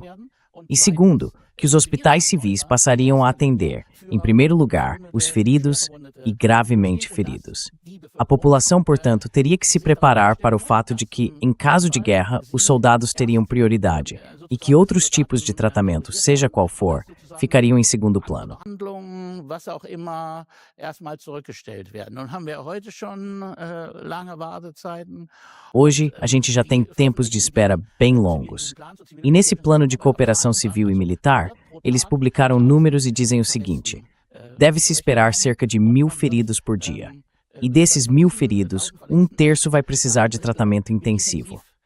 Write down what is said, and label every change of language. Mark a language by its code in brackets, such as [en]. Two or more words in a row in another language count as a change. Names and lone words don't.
[pt] E segundo, que os hospitais civis passariam a atender, em primeiro lugar, os feridos e gravemente feridos. A população, portanto, teria que se preparar para o fato de que, em caso de guerra, os soldados teriam prioridade e que outros tipos de tratamento, seja qual for, ficariam em segundo plano. [de] was auch immer, erstmal zurückgestellt werden. Nun haben wir heute schon lange Wartezeiten. [pt] Hoje, a gente já tem tempos de espera bem longos. E nesse plano de cooperação civil e militar, eles publicaram números e dizem o seguinte: deve-se esperar cerca de 1.000 feridos por dia. E desses 1.000 feridos, 1/3 vai precisar de tratamento intensivo.